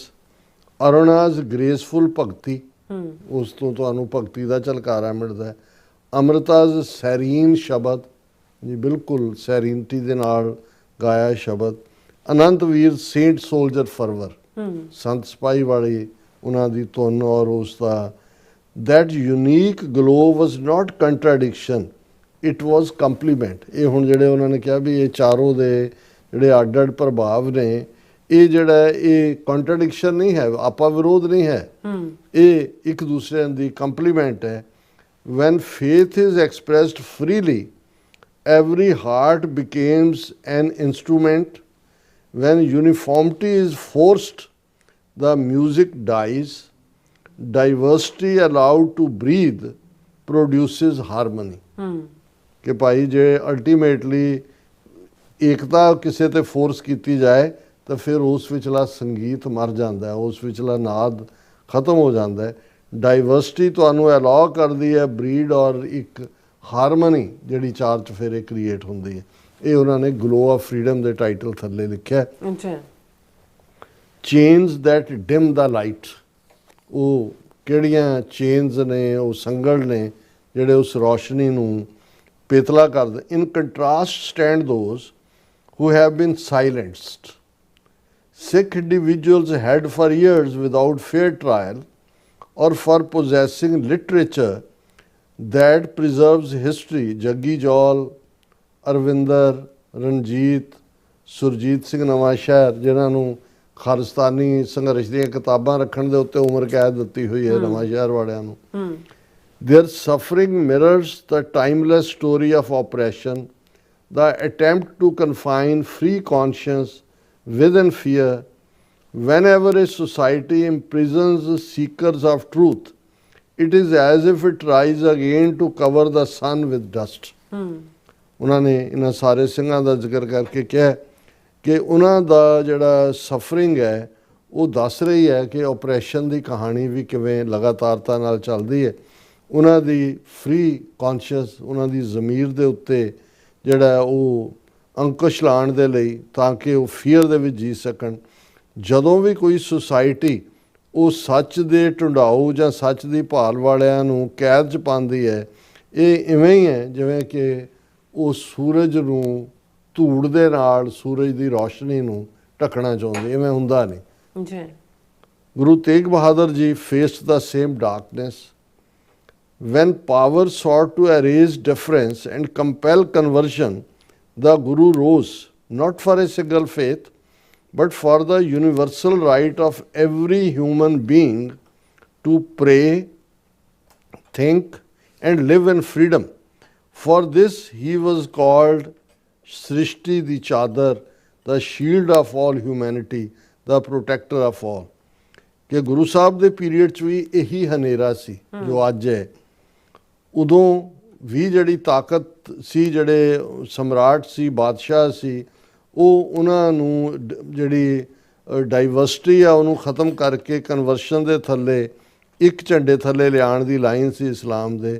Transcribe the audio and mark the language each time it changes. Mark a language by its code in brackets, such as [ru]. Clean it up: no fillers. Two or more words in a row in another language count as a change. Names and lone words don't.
[pa] ਅਰੁਣਾਜ਼ ਗ੍ਰੇਸਫੁਲ ਭਗਤੀ, ਉਸ ਤੋਂ ਤੁਹਾਨੂੰ ਭਗਤੀ ਦਾ ਝਲਕਾਰਾ ਮਿਲਦਾ ਹੈ। ਅੰਮ੍ਰਿਤਾਜ਼ ਸੈਰੀਨ ਸ਼ਬਦ, ਜੀ ਬਿਲਕੁਲ ਸੈਰੀਨਟੀ ਦੇ ਨਾਲ ਗਾਇਆ ਸ਼ਬਦ। ਅਨੰਤਵੀਰ [en] saint soldier fervour, [pa] ਸੰਤ ਸਿਪਾਹੀ ਵਾਲੀ ਉਹਨਾਂ ਦੀ ਧੁਨ ਔਰ ਉਸ ਦਾ [en] that unique glow was not contradiction, it was complement. [pa] ਇਹ ਹੁਣ ਜਿਹੜੇ ਉਹਨਾਂ ਨੇ ਕਿਹਾ ਵੀ ਇਹ ਚਾਰੋਂ ਦੇ ਜਿਹੜੇ ਅੱਡ ਅੱਡ ਪ੍ਰਭਾਵ ਨੇ, ਇਹ ਜਿਹੜਾ ਇਹ ਕੰਟਰਡਿਕਸ਼ਨ ਨਹੀਂ ਹੈ, ਆਪਾ ਵਿਰੋਧ ਨਹੀਂ ਹੈ, ਇਹ ਇੱਕ ਦੂਸਰੇ ਦੀ ਕੰਪਲੀਮੈਂਟ ਹੈ। [en] when faith is expressed freely, every heart becomes an instrument. when uniformity is forced, the music dies. diversity allowed to breathe produces harmony. [pa] ਕਿ ਭਾਈ ਜੇ ਅਲਟੀਮੇਟਲੀ ਏਕਤਾ ਕਿਸੇ ਤੇ ਫੋਰਸ ਕੀਤੀ ਜਾਏ ਤਾਂ ਫਿਰ ਉਸ ਵਿਚਲਾ ਸੰਗੀਤ ਮਰ ਜਾਂਦਾ ਹੈ, ਉਸ ਵਿਚਲਾ ਨਾਦ ਖਤਮ ਹੋ ਜਾਂਦਾ ਹੈ। ਡਾਈਵਰਸਿਟੀ ਤੁਹਾਨੂੰ ਅਲਾਉ ਕਰਦੀ ਹੈ ਬਰੀਡ ਔਰ ਇੱਕ ਹਾਰਮਨੀ ਜਿਹੜੀ ਚਾਰ ਚੁਫੇਰੇ ਕ੍ਰੀਏਟ ਹੁੰਦੀ ਹੈ। ਇਹ ਉਹਨਾਂ ਨੇ ਗਲੋ ਆਫ ਫਰੀਡਮ ਦੇ ਟਾਈਟਲ ਥੱਲੇ ਲਿਖਿਆ। [en] chains that dim the light. [pa] ਉਹ ਕਿਹੜੀਆਂ ਚੇਨਸ ਨੇ, ਉਹ ਸੰਗਲ ਨੇ ਜਿਹੜੇ ਉਸ ਰੋਸ਼ਨੀ ਨੂੰ ਪੇਤਲਾ ਕਰਦੇ। [en] in contrast stand those who have been silenced. Sikh individuals had for years without fair trial or for possessing literature that preserves history. [pa] Jaggi Jol, Arvinder, Ranjit, Surjit Singh Nawashahar, ਜਿਨ੍ਹਾਂ ਨੂੰ ਖਾਲਿਸਤਾਨੀ ਸੰਘਰਸ਼ ਦੀਆਂ ਕਿਤਾਬਾਂ ਰੱਖਣ ਦੇ ਉੱਤੇ ਉਮਰ ਕੈਦ ਦਿੱਤੀ ਹੋਈ ਹੈ ਨਵਾਂਸ਼ਹਿਰ ਵਾਲਿਆਂ ਨੂੰ। [en] Their suffering mirrors the timeless story of oppression. The attempt to confine free conscience within fear. Whenever a society imprisons seekers of truth, it is as if it tries again to cover the sun with dust. [pa] ਉਹਨਾਂ ਨੇ ਇਹਨਾਂ ਸਾਰੇ ਸਿੰਘਾਂ ਦਾ ਜ਼ਿਕਰ ਕਰਕੇ ਕਿਹਾ ਕਿ ਉਹਨਾਂ ਦਾ ਜਿਹੜਾ ਸਫਰਿੰਗ ਹੈ ਉਹ ਦੱਸ ਰਹੀ ਹੈ ਕਿ ਓਪਰੇਸ਼ਨ ਦੀ ਕਹਾਣੀ ਵੀ ਕਿਵੇਂ ਲਗਾਤਾਰਤਾ ਨਾਲ ਚੱਲਦੀ ਹੈ। ਉਹਨਾਂ ਦੀ [en] free conscious, [pa] ਉਹਨਾਂ ਦੀ ਜ਼ਮੀਰ ਦੇ ਉੱਤੇ ਜਿਹੜਾ ਉਹ ਅੰਕੁਸ਼ ਲਾਉਣ ਦੇ ਲਈ ਤਾਂ ਕਿ ਉਹ ਫੀਅਰ ਦੇ ਵਿੱਚ ਜੀ ਸਕਣ। ਜਦੋਂ ਵੀ ਕੋਈ ਸੁਸਾਇਟੀ ਉਹ ਸੱਚ ਦੇ ਢੁੰਡਾਊ ਜਾਂ ਸੱਚ ਦੀ ਭਾਲ ਵਾਲਿਆਂ ਨੂੰ ਕੈਦ 'ਚ ਪਾਉਂਦੀ ਹੈ, ਇਹ ਇਵੇਂ ਹੀ ਹੈ ਜਿਵੇਂ ਕਿ ਉਹ ਸੂਰਜ ਨੂੰ ਧੂੜ ਦੇ ਨਾਲ ਸੂਰਜ ਦੀ ਰੋਸ਼ਨੀ ਨੂੰ ਢੱਕਣਾ ਚਾਹੁੰਦੀ। ਇਵੇਂ ਹੁੰਦਾ ਨਹੀਂ ਜੀ। [en] Guru Tegh Bahadur ji faced the same darkness. When power sought to erase difference and compel conversion, the Guru rose not for a single faith, but for the universal right of every human being to pray, think, and live in freedom. For this he was called [pa] ਸ੍ਰਿਸ਼ਟੀ ਦੀ ਚਾਦਰ, [en] the shield of all humanity, the protector of all. [pa] ਕਿ ਗੁਰੂ ਸਾਹਿਬ ਦੇ ਪੀਰੀਅਡ 'ਚ ਵੀ ਇਹੀ ਹਨੇਰਾ ਸੀ ਜੋ ਅੱਜ ਹੈ। ਉਦੋਂ ਵੀ ਜਿਹੜੀ ਤਾਕਤ ਸੀ, ਜਿਹੜੇ ਸਮਰਾਟ ਸੀ, ਬਾਦਸ਼ਾਹ ਸੀ, ਉਹ ਉਹਨਾਂ ਨੂੰ ਜਿਹੜੀ ਡਾਈਵਰਸਿਟੀ ਆ ਉਹਨੂੰ ਖ਼ਤਮ ਕਰਕੇ ਕਨਵਰਸ਼ਨ ਦੇ ਥੱਲੇ ਇੱਕ ਝੰਡੇ ਥੱਲੇ ਲਿਆਉਣ ਦੀ ਲਾਈਨ ਸੀ ਇਸਲਾਮ ਦੇ।